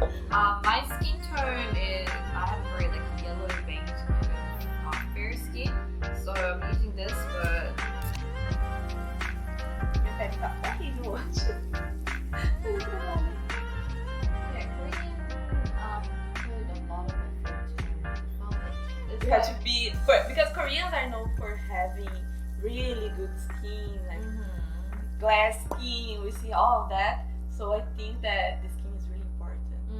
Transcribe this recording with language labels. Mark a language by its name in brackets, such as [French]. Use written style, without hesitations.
[English] My skin tone is, I have very like yellow beige kind of fair skin, so I'm using this, but [Portuguese] Minha pele tá horrível hoje. [English] yeah, Korean put a lot of effort to foundation. You have to be, because Koreans are known for having really good skin, like glass skin, we see all of that. So I think that the skin is really important.